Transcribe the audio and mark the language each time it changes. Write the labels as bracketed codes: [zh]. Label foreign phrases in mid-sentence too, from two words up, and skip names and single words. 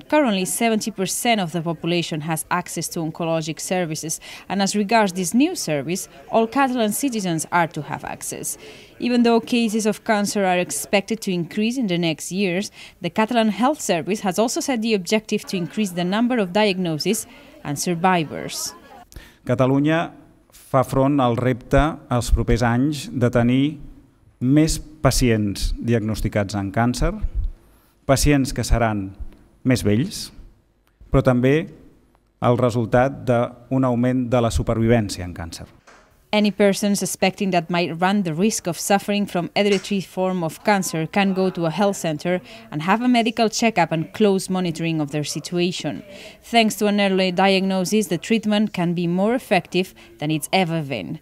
[en] Currently, 70% of the population has access to oncologic services, and as regards this new service, all Catalan citizens are to have access. Even though cases of cancer are expected to increase in the next years, the Catalan Health Service has also set the objective to increase the number of diagnoses and survivors. [ca] Catalunya fa front al repte als propers anys de tenir més pacients diagnosticats amb càncer, pacients que seran més vells, però també el resultat d'un augment de la supervivència en càncer. [en] Any person suspecting that might run the risk of suffering from hereditary form of cancer can go to a health center and have a medical checkup and close monitoring of their situation. Thanks to an early diagnosis, the treatment can be more effective than it's ever been.